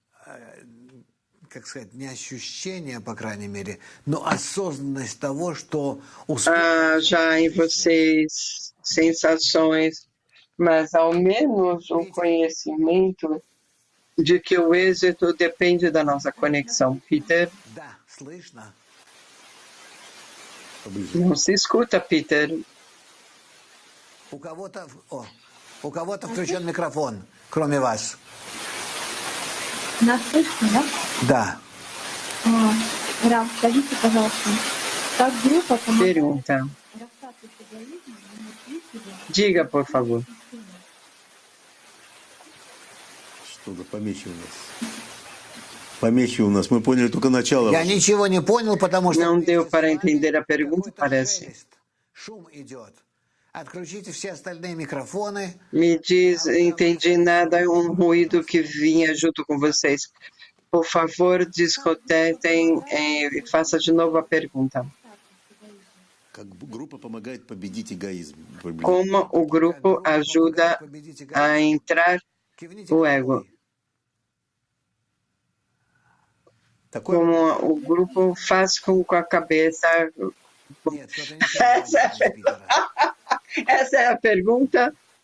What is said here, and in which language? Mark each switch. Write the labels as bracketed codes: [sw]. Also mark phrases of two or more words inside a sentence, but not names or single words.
[pt] Já em vocês sensações, mas ao menos um conhecimento de que o êxito depende da nossa conexão. Peter? [ru] Поближе. [pt] Não se escuta, Peter. [ru] У кого-то включен микрофон, кроме вас. Нас слышно, да? Да. Раф, скажите, пожалуйста, как группа помогает [pt] Pergunta. [ru] расстаться с эгоизмом и научить себя [pt] Diga, por favor. [ru] Что-то помехи у нас. Помехи у нас. Мы поняли только начало. Я ничего не понял, потому что... [pt] Não deu para entender a pergunta, parece. Шум идет. Отключите все остальные микрофоны. Me diz, entendi nada, ruído que vinha junto com vocês. Por favor, discotetem e faça de novo a pergunta. [ru] Как группа помогает победить эгоизм. [pt] Como o grupo ajuda a entrar o ego? Como o grupo faz com a cabeça... Essa é a pergunta.